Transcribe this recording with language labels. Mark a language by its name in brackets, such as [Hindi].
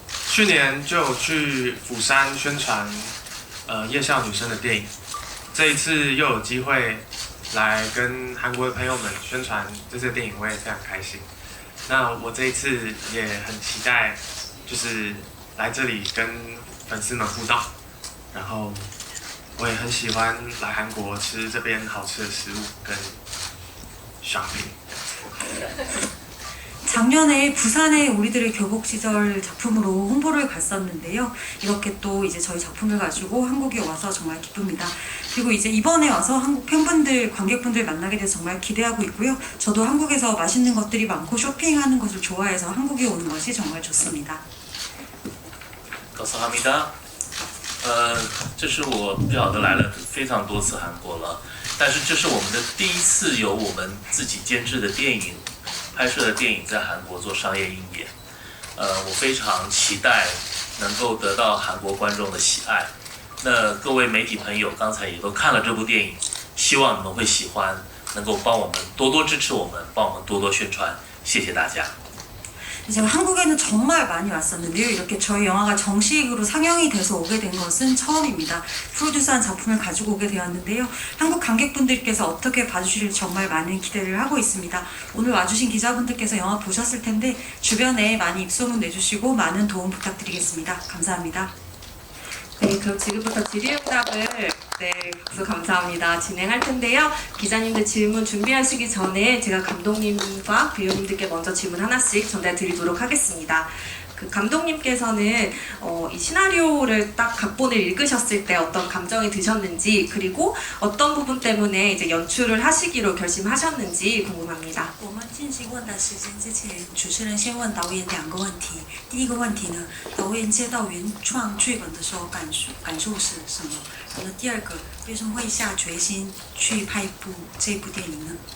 [Chinese] 去年就有去釜山宣传夜校女生的电影，这一次又有机会来跟韩国的朋友们宣传这次电影，我也非常开心。那我这一次也很期待，就是来这里跟粉丝们互动，然后我也很喜欢来韩国吃这边好吃的食物跟 shopping。 [Korean] 작년에 부산에 우리들의 교복 시절 작품으로 홍보를 갔었는데요. 이렇게 또 이제 저희 작품을 가지고 한국에 와서 정말 기쁩니다. 그리고 이제 이번에 와서 한국 팬분들, 관객분들 만나게 돼서 정말 기대하고 있고요. 저도 한국에서 맛있는 것들이 많고 쇼핑하는 것을 좋아해서 한국에 오는 것이 정말 좋습니다. 감사합니다. [Chinese] 这是我不晓得来了非常多次韩国了，但是这是我们的第一次有我们自己监制的电影。拍摄的电影在韩国做商业映演，我非常期待能够得到韩国观众的喜爱。那各位媒体朋友刚才也都看了这部电影，希望你们会喜欢，能够帮我们多多支持我们，帮我们多多宣传，谢谢大家。 [Korean] 제가 한국에는 정말 많이 왔었는데요. 이렇게 저희 영화가 정식으로 상영이 돼서 오게 된 것은 처음입니다. 프로듀서한 작품을 가지고 오게 되었는데요. 한국 관객분들께서 어떻게 봐주실지 정말 많은 기대를 하고 있습니다. 오늘 와주신 기자분들께서 영화 보셨을 텐데 주변에 많이 입소문 내주시고 많은 도움 부탁드리겠습니다. 감사합니다. 네, 그럼 지금부터 질의응답을 박수 감사합니다. 진행할 텐데요. 기자님들 질문 준비하시기 전에 제가 감독님과 배우님들께 먼저 질문 하나씩 전달 드리도록 하겠습니다. 그 감독님께서는 이 시나리오를 딱 각본을 읽으셨을 때 어떤 감정이 드셨는지 그리고 어떤 부분 때문에 이제 연출을 하시기로 결심하셨는지 궁금합니다. [Chinese] 我们进行问答时间之前，主持人先问导演2个问题。第一个问题呢，导演接到原创剧本的时候感受是什么？然后第二个，为什么会下决心去拍这部电影呢？